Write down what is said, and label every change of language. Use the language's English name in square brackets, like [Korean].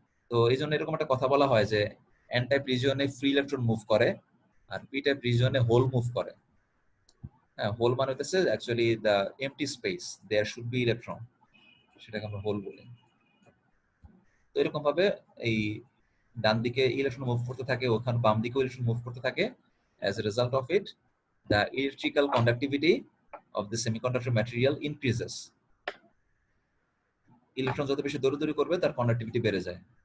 [Bangla] তো এই জন্য এরকম একটা কথা বলা হয় যে N type রিজিয়নে free electron move করে আর পি টাইপ রিজিয়নে হোল মুভ করে। হ্যাঁ, হোল মানে হচ্ছে actually [English] the empty space, there should be electron, [Bangla] সেটাকে আমরা হোল বলি। তো এরকম ভাবে এই ডান দিকে ইলেকট্রন মুভ করতে থাকে, ওখানে বাম দিকে ইলেকট্রন মুভ করতে থাকে। [English] As a result of it the electrical conductivity of the semiconductor material increases. [Bangla] Electron যত বেশি দৌড়াদৌড়ি করবে তার কন্ডাক্টিভিটি বেড়ে যায়।